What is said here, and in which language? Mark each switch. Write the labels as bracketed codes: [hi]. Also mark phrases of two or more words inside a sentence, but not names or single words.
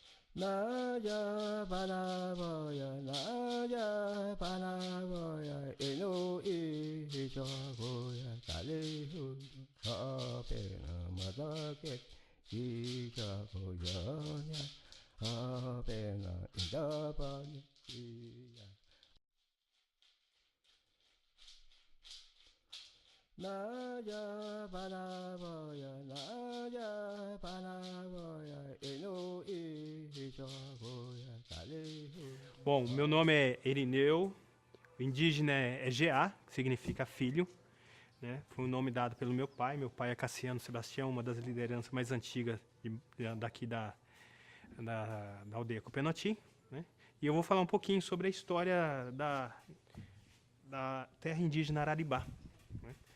[ter] Naja Panaboya, Naja Panaboya, Eno Ijagoya, Kalihu, Kapena Madaket, Ijagoya, Kapena Indapani. Naja Panaboya, Naja Panaboya, Eno Ijagoya, Kalihu. [pt] Bom, meu nome é Erineu, o indígena é GA, que significa filho, né? Foi um nome dado pelo meu pai. Meu pai é Cassiano Sebastião, uma das lideranças mais antigas daqui da aldeia Copenoti, né? E eu vou falar um pouquinho sobre a história da terra indígena Araribá, né?